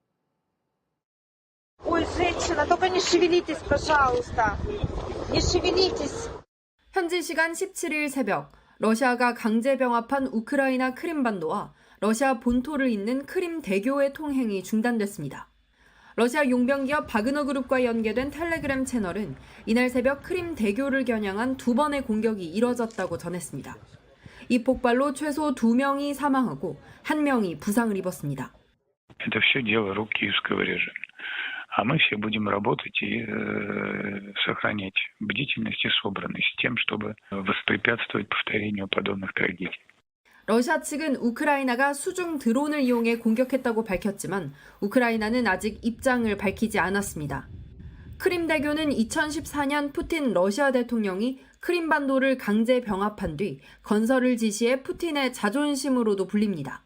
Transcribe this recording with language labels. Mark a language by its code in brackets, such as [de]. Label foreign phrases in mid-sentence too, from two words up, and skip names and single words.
[ko] 현지 시간 17일 새벽 러시아가 강제 병합한 우크라이나 크림반도와 러시아 본토를 잇는 크림 대교의 통행이 중단됐습니다. 러시아 용병기업 바그너 그룹과 연계된 텔레그램 채널은 이날 새벽 크림 대교를 겨냥한 2번의 공격이 이뤄졌다고 전했습니다. 이 폭발로 최소 2명이 사망하고 1명이 부상을 입었습니다. [ru] Это все дело рук киевского режима. А мы все будем работать и сохранять бдительность и собранность тем, чтобы воспрепятствовать повторению подобных трагедий. [ko] 러시아 측은 우크라이나가 수중 드론을 이용해 공격했다고 밝혔지만 우크라이나는 아직 입장을 밝히지 않았습니다. 크림대교는 2014년 푸틴 러시아 대통령이 크림반도를 강제 병합한 뒤 건설을 지시해 푸틴의 자존심으로도 불립니다.